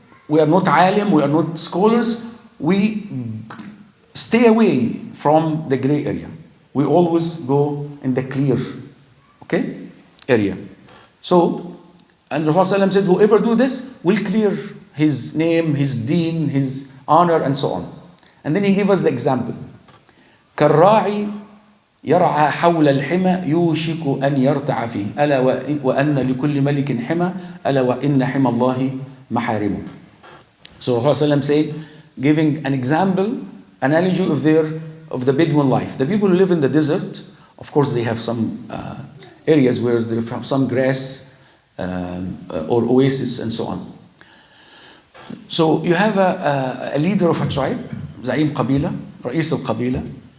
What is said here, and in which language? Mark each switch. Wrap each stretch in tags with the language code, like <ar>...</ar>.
<en>We are not alim, we are not scholars. We stay away from the gray area. We always go in the clear, okay, area. So, and Rasulullah said, whoever do this will clear his name, his deen, his honor, and so on. And then he gave us the example.</en> <ar>كالراعي يرعى حول الحمى يوشك أن يرتع فيه ألا وأن لكل ملك حمى ألا وإن حمى الله محارمه.</ar> <en>So Rasulullah said, giving an example, analogy of the Bedouin life. The people who live in the desert, of course they have some areas where they have some grass or oasis and so on. So you have a leader of a tribe,</en> <ar>زعيم قبيلة, رئيس القبيلة.</ar>